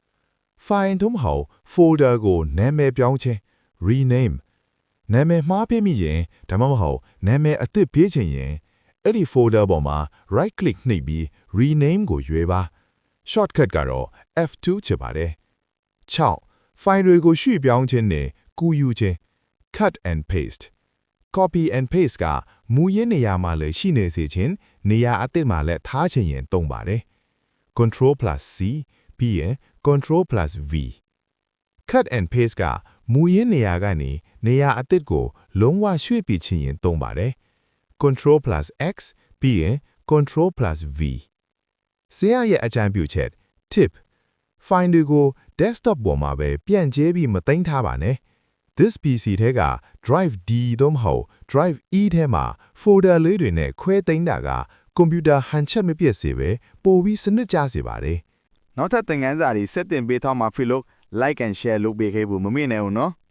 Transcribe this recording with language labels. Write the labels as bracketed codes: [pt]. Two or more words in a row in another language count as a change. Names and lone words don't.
[my] file သို့မဟုတ် folder ကိုနာမည်ပြောင်းခြင်း rename နာမည်မှားပေးမိရင်ဒါမှမဟုတ်နာမည်အသစ်ပေးချင်ရင်အဲ့ဒီ folder ပေါ်မှာ [en] right click [my] နှိပ်ပြီး rename ကိုရွေးပါ shortcut ကတော့ F2 ဖြစ်ပါတယ်။ 6. file တွေကိုရွှေ့ပြောင်းခြင်းနဲ့ကူးယူခြင်း [en] cut and paste copy and paste [my] ကမူရင်းနေရာမှာလည်းရှိနေစေခြင်းနေရာအသစ်မှာလည်းထားချင်ရင်သုံးပါတယ်။ Ctrl+C ပြီးရင် Ctrl+V [en] cut and paste [my] ကမူရင်းနေရာကနေနေရာအသစ်ကိုလုံးဝရွှေ့ပြချင်ရင်သုံးပါတယ်။ Ctrl+X ပြီးရင် Ctrl+V ဆရာရဲ့အကြံပြုချက် tip file တွေကို desktop ပေါ်မှာပဲပြန့်ကျဲပြီးမသိမ်းထားပါနဲ့ This PC ထဲက drive D သို့မဟုတ် drive E ထဲမှာ folder လေးတွေနဲ့ခွဲသိမ်းတာကကွန်ပျူတာဟန်ချက်မပြတ်စေပဲပိုပြီးစနစ်ကျစေပါတယ် နောက်ထပ်သင်ခန်းစာတွေဆက်တင်ပေးထားမှာဖြစ်လို့ [en] like and share [my] လုပ်ပေးခဲ့ဖို့မမေ့နဲ့ဦးနော်